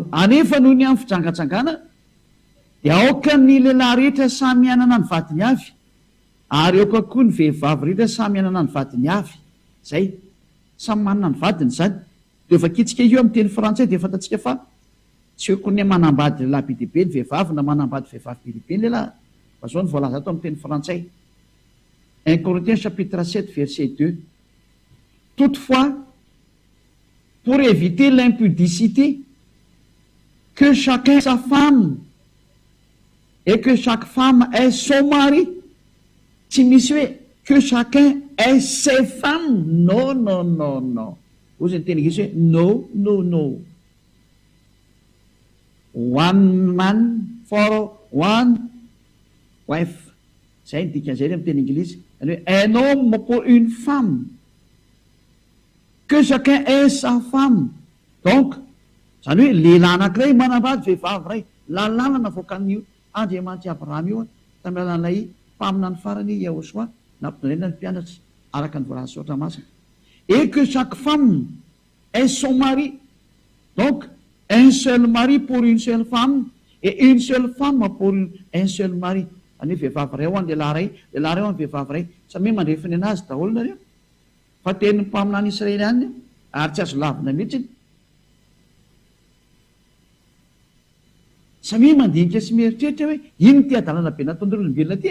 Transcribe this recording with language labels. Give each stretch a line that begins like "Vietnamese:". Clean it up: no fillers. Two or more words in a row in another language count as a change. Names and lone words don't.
Malagasy: Anefa noho ny amin'ny fijangajangana dia aoka ny lehilahy rehetra samy anana ny vadiny avy, ary aoka koa ny vehivavy rehetra samy anana ny vadiny avy. Zay samy manana ny vadiny zany. Dia vakitsika io amin'ny teny frantsay dia fantatsika fa tsy hoe koa manambady lehilahy be dia be ny vehivavy na manambady vehivavy be dia be ny lehilahy. Fa zao ny voalaza ato amin'ny teny frantsay.
French: 1 Corinthiens chapitre 7 verset 2. Toutefois, pour éviter l'impudicité, que chacun sa femme et que chaque femme ait son mari.
Malagasy: Tsy misy hoe
French: que chacun ait ses femmes. Non, non, non, non.
Malagasy: Ozy ny teny gisy hoe
English: no, no, no. One man for one wife.
Malagasy: Zay ny dikan'izay amin'ny teny Anglisy.
French: Un homme pour une femme, que chacun ait sa femme.
Malagasy: Donc zany hoe lehilahy anankiray manambady vehivavy ray, lalàna voakan'io Andriamanitra Abrahama io tamin'ny alalan'ilay mpamina ny farany Yahosoa nampitonaina ny mpianatra araka ny voalaza sotra masina.
French: Et que chaque femme ait son mari. Donc un seul mari pour une seule femme et une seule femme pour un seul mari.
Malagasy: Any hoe vehivavy ray ho any lehilahy ray ho any vehivavy ray. Samy hoe mandrefiny anazy daholo nareo. Fa tenin'ny mpamina any Israely any ary tsy azo lavina mihitsy. Samy mandinika sy mieritreritra hoe ino ty adalana be nataon'olombelona ty.